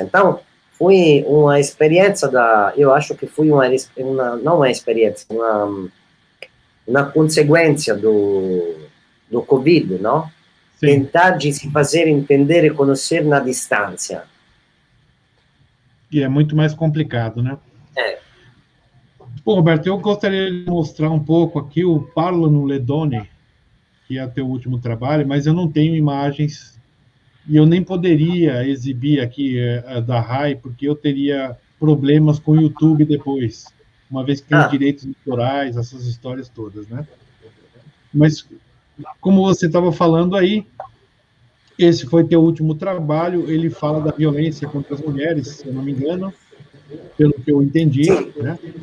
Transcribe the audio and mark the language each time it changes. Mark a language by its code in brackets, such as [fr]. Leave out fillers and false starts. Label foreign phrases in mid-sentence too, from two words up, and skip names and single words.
[pt] Então, foi uma experiência eu acho que foi não uma experiência, uma consequência do Covid, não? Sim. Tentar de se fazer entender e conhecer na distância. E é muito mais complicado, né? Bom, Roberto, eu gostaria de mostrar um pouco aqui o Parlano le donne, que é teu último trabalho, mas eu não tenho imagens e eu nem poderia exibir aqui da RAI, porque eu teria problemas com o YouTube depois, uma vez que tem os direitos autorais, essas histórias todas, né? Mas, como você estava falando aí, esse foi teu último trabalho, ele fala da violência contra as mulheres, se eu não me engano, pelo que eu entendi, sim, né?